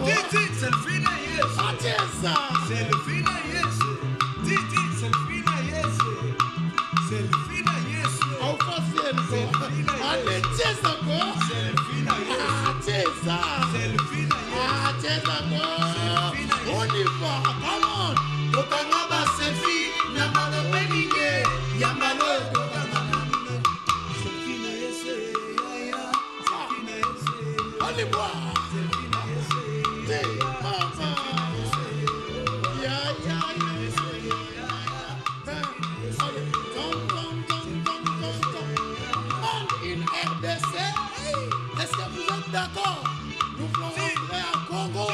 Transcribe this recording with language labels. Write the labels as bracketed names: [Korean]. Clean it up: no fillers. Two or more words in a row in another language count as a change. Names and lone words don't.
[Lingala] Titi, selfie na Yesu. Cheza. Selfie na Yesu. Titi, selfie na Yesu. Selfie na Yesu. [French] Au allez, [Lingala] cheza go. Selfie na Yesu. Cheza. Selfie na Yesu. Cheza go. [French] On y va. [English] Come on. [Lingala] Tokanga selfie. Nyamalo benige. Nyamalo tokanga. Selfie na Yesu. Selfie na Yesu. [French] Allez voir. [Lingala] Selfie na Yesu. Mama. [French] Est-ce que vous êtes d'accord? Nous voulons rentrer à Congo.